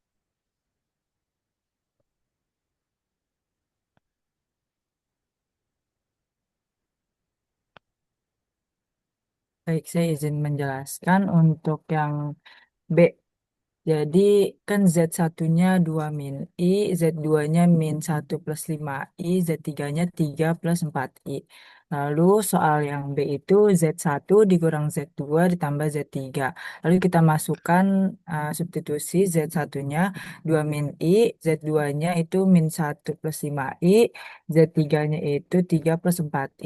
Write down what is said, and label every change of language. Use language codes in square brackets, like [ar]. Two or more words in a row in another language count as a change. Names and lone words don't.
[id] Baik, saya izin menjelaskan untuk yang B. Jadi kan Z1-nya 2 min I, Z2-nya min 1 plus 5I, Z3-nya 3 plus 4I. Lalu soal yang B itu Z1 dikurang Z2 ditambah Z3. Lalu kita masukkan substitusi Z1-nya 2 min I, Z2-nya itu min 1 plus 5I, Z3-nya itu 3 plus 4I.